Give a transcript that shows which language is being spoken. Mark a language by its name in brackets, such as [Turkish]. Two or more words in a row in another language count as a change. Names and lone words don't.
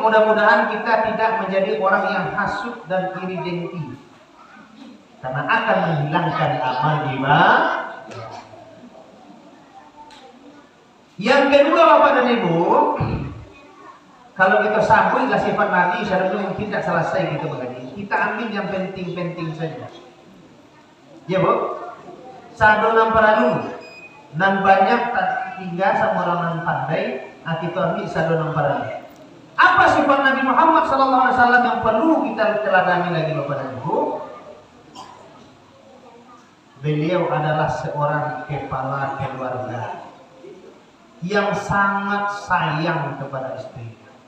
[Indonesian] Mudah-mudahan kita tidak menjadi orang yang hasut dan iri dengki, karena akan menghilangkan amal iman. Yang kedua Bapak dan Ibu, kalau kita sambunglah sifat Nabi, syaratnya mungkin tidak selesai gitu begini. Kita ambil yang penting-penting saja. [Minangkabau] Ya Bu, sado nam paralu, nan banyak tinggal sama orang nan pandai, kita ambil sado nam paralu. [Indonesian] Apa sifat Nabi Muhammad SAW yang perlu kita teladani lagi Bapak dan Ibu? Beliau adalah seorang kepala keluarga yang sangat sayang kepada istri.